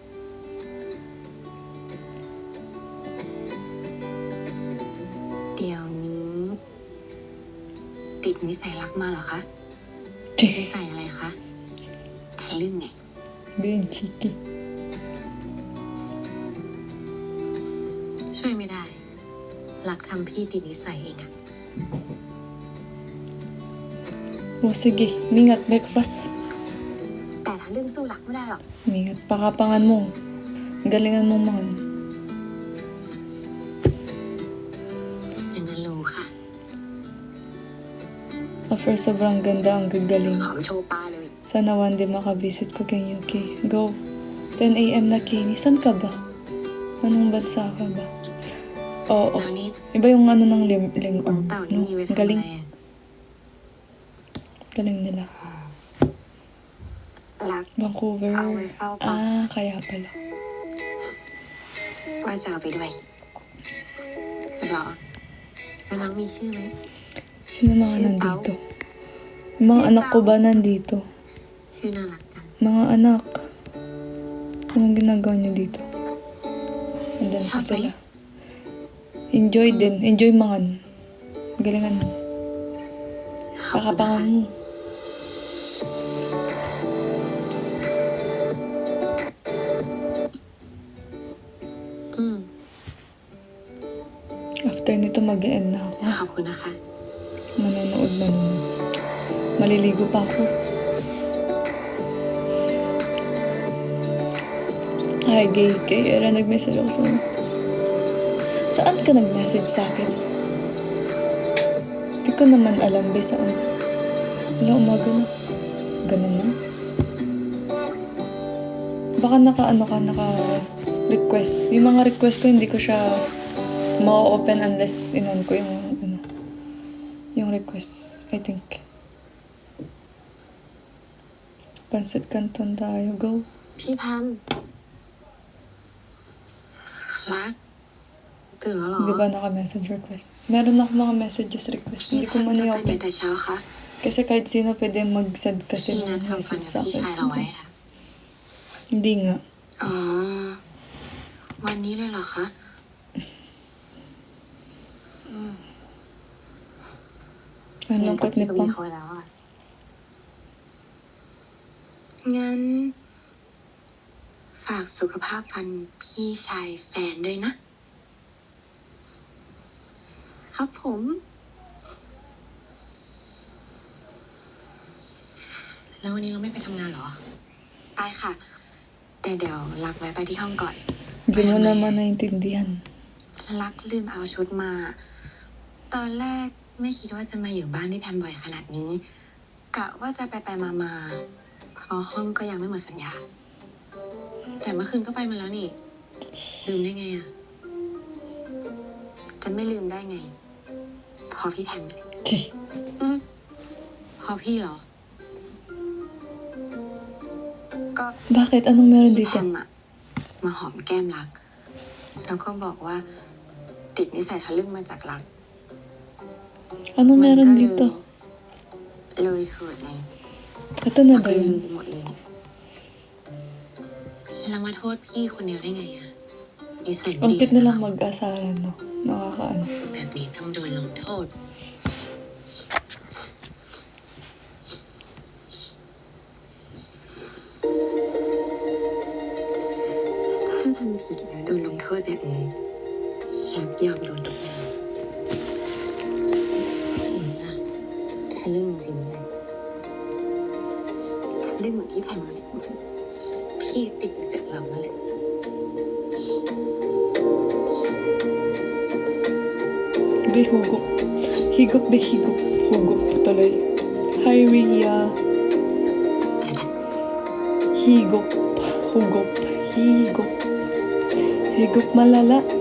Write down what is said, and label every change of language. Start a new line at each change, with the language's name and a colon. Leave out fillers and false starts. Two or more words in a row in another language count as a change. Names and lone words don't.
Thai: เดี๋ยวนี้ ติดนิสัยรักมาเหรอคะ นิสัยอะไรคะ ทะลึ่งไง
English: Being cheeky.
Thai: ช่วยไม่ได้ หลักทำพี่ติดนิสัยเองอะ
Filipino: O sige, mingat breakfast.
Thai: แต่ทะลึ่งสู้รักไม่ได้หรอก
Filipino: Mingat pakapangan mo. Galingan mo mga.
Thai: อย่างนั้นรู้ค่ะ
Filipino: After sobrang ganda ang gagaling.
Thai: หอมโชว์ปลาเลย
Filipino: Sana
English: one day
Filipino: makabisit ko kay Yuki. Go. 10 a.m. na Kini. Saan ka ba? Anong bansa ka ba? Oo.
Thai: แล้วนี่
Filipino: Iba yung ano ng ling
Thai: น้องเต่านี่
Filipino: no?
Thai: มีไว้ทำอะไร
Filipino: Galing.
Thai: อะ
Filipino: Galing nila.
Thai: รัก
Filipino: Vancouver.
Thai: เอาไว้เฝ้าปลา
Filipino: Kaya pala.
Thai: ว่าจะเอาไปด้วย เหรอ แล้วน้องมีชื่อไหม
Filipino: Sino mga nandito? Yung mga anak ko ba nandito?
Thai: ชื่อน่ารักจัง
Filipino: Mga anak. Anong ginagawa niyo dito? Andun pa Siya ba sila. Enjoy din. Enjoy mangan. Galingan mo.
Thai: ขอบคุณนะคะ
Filipino: Pakapangan mo. After nito mag-e-end na ako.
Thai: ขอบคุณนะคะ
Filipino: Manonood. Maliligo pa ako. Ay, gay. Era nag-message ako sa... Saan ka nag-message sa akin? Di ko naman alam, be, saan. Wala, umaga na. Ganun na. Baka naka-request. Yung mga request ko, hindi ko siya ma-open unless inon ko yung request,
English: I think.
Filipino: Pancit Canton tayo. Go.
Thai: พี่แพม รัก ตื่นแล้วเหรอ
Filipino: Di ba naka-message request? Meron ako mga
English: messages request.
Thai: พี่
Filipino: Hindi
Thai: แพ
Filipino: ko
Thai: ม
Filipino: man
Thai: จะไปไหน
Filipino: i-open.
Thai: แต่เช้าคะ
Filipino: Kasi kahit sino pwede mag-send kasi
Thai: พี่นัด
Filipino: ng
Thai: ทำฟัน
Filipino: message
Thai: กับ
Filipino: sa
Thai: พี่
Filipino: akin.
Thai: ชายเราไว้อะ
Filipino: Hindi nga.
Thai: อ๋อ วันนี้เลยเหรอคะ
Filipino: Ang lungkot ni
Thai: กับพี่
Filipino: Pam.
Thai: เขาไว้แล้วอะ งั้น ฝากสุขภาพฟันพี่ชายแฟนด้วยนะ ครับผม แล้ววันนี้เราไม่ไปทำงานเหรอ ไปค่ะ แต่เดี๋ยวรักไว้ไปที่ห้องก่อน
Filipino: Hindi mo naman naintindihan.
Thai: รักลืมเอาชุดมา ตอนแรกไม่คิดว่าจะมาอยู่บ้านที่แพมบ่อยขนาดนี้ กะว่าจะไปมาเพราะห้องก็ยังไม่หมดสัญญา แต่เมื่อคืนก็ไปมาแล้วนี่ ลืมได้ไงอะ จะไม่ลืมได้ไง พอพี่แพมเลย
Filipino: Chi.
Thai: พอพี่เหรอ ก็
Filipino: Bakit? Anong meron
Thai: พี่แพ
Filipino: dito?
Thai: มอะมาหอมแก้มรัก แล้วก็บอกว่า ติดนิสัยทะลึ่งมาจากรัก
Filipino: Anong
Thai: มันก็
Filipino: meron
Thai: เลย
Filipino: dito?
Thai: เลยเถิดไง
Filipino: Ito na
Thai: รัก
Filipino: ba
Thai: ลืม
Filipino: yun?
Thai: ไปหมดเลย แล้วมาโทษพี่คนเดียวได้ไงอะนิสัยไม่
Filipino: Ang
Thai: ดี
Filipino: cute
Thai: เลย
Filipino: nilang
Thai: นะ
Filipino: mag-asaran, no? Nakakaano.
Thai: แบบนี้ต้องโดนลงโทษ ถ้าทำผิดแล้วโดนลงโทษแบบนี้แฮปยอมโดนทุกอย่างทะลึ่งจริงเลยทะลึ่งเหมือนที่แพมเลยพี่ติดมาจากเรานั่นแหละ
Filipino: Higop. Higop, higop. Hugop tuloy. Hi, Ria. Higop. Hugop. Higop. Higop malala.